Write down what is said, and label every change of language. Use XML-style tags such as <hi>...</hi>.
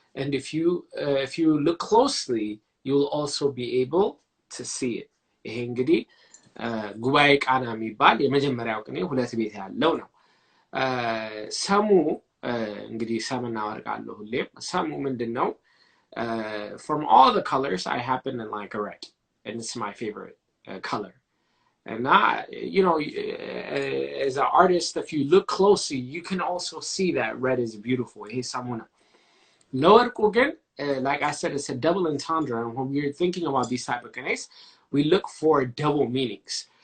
<en>And if you look closely, you'll also be able to see it.</en> <am>ይሄ እንግዲህ ጉባኤ ቃና የሚባል የመጀመሪያው ቅኔ ሁለት ቤት ያለው ነው ሰሙ እንግዲህ ሰምና ወርቅ አለው ሁሌም ሰሙ ምንድነው</am> <en>from all the colors I happen to like red, and it's my favorite color. And you know, as an artist, if you look closely, you can also see that red is beautiful. Hey, someone lower again, like I said, it's a double entendre, and when we're thinking about these type of Qines, we look for double meanings.</en>